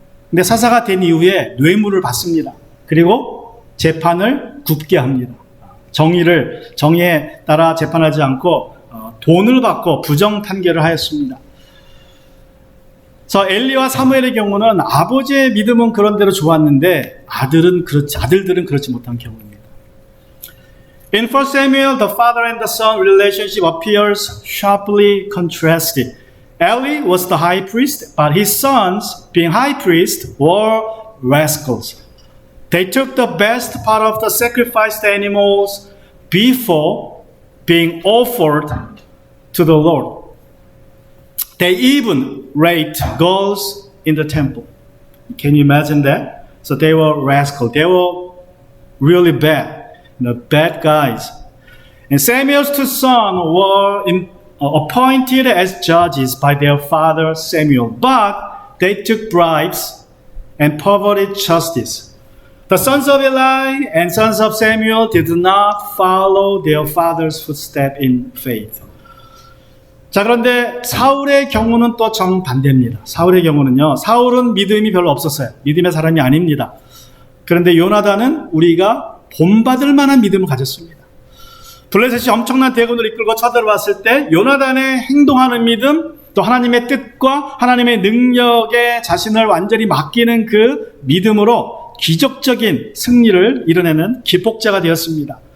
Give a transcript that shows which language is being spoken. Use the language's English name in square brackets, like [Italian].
[Korean] 근데 사사가 된 이후에 뇌물을 받습니다. 그리고 재판을 굽게 합니다. 정의에 따라 재판하지 않고 돈을 받고 부정 판결을 하였습니다. 그래서 엘리와 사무엘의 경우는 아버지의 믿음은 그런대로 좋았는데 아들들은 그렇지 못한 경우입니다. [English] In 1 Samuel, the father and the son relationship appears sharply contrasted. Eli was the high priest, but his sons, being high priests, were rascals. They took the best part of the sacrificed animals before being offered to the Lord. They even raped girls in the temple. Can you imagine that? So they were rascals. They were really bad. Bad guys. And Samuel's two sons were appointed as judges by their father Samuel, but they took bribes and perverted justice. The sons of Eli and sons of Samuel did not follow their father's footsteps in faith. [Korean] 자, 그런데 사울의 경우는 또 정반대입니다. 사울의 경우는요, 사울은 믿음이 별로 없었어요. 믿음의 사람이 아닙니다. 그런데 요나단은 우리가 본받을 만한 믿음을 가졌습니다. 블레셋이 엄청난 대군을 이끌고 쳐들어왔을 때 요나단의 행동하는 믿음, 또 하나님의 뜻과 하나님의 능력에 자신을 완전히 맡기는 그 믿음으로 기적적인 승리를 이뤄내는 기폭제가 되었습니다.